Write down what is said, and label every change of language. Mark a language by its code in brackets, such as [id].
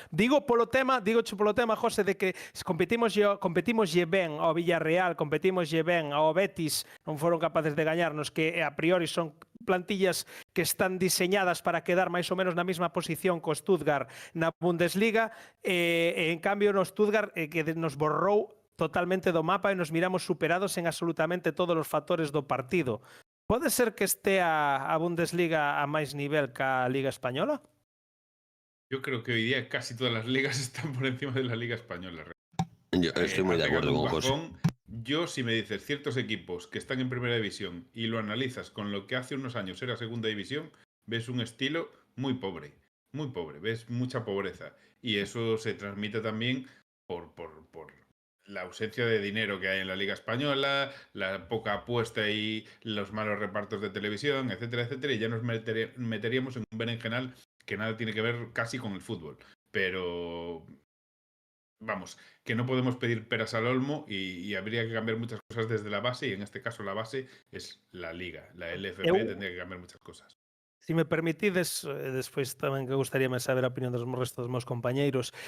[gl] Digoche polo tema, José, de que competimoslle ben ao Villarreal, competimoslle ben ao Betis, non foron capaces de gañarnos, que a priori son plantillas que están diseñadas para quedar máis ou menos na mesma posición co Stuttgart na Bundesliga, e en cambio no Stuttgart que nos borrou totalmente do mapa e nos miramos superados en absolutamente todos os factores do partido. Pode ser que estea a Bundesliga a máis nivel que a Liga Española? [es] Yo creo que hoy día casi todas las ligas están por encima de la Liga Española. Yo estoy muy de acuerdo con José. Yo, si me dices ciertos equipos que están en primera división y lo analizas con lo que hace unos años era segunda división, ves un estilo muy pobre, ves mucha pobreza. Y eso se transmite también por la ausencia de dinero que hay en la Liga Española, la poca apuesta y los malos repartos de televisión, etcétera, etcétera, y ya nos meteríamos en un berenjenal que nada tiene que ver casi con el fútbol. Pero vamos, que no podemos pedir peras al olmo y habría que cambiar muchas cosas desde la base, y en este caso la base es la Liga, la LFP tendría que cambiar muchas cosas. [gl] Se me permitides, despois tamén que gustaríame saber a opinión dos restos dos meus compañeiros.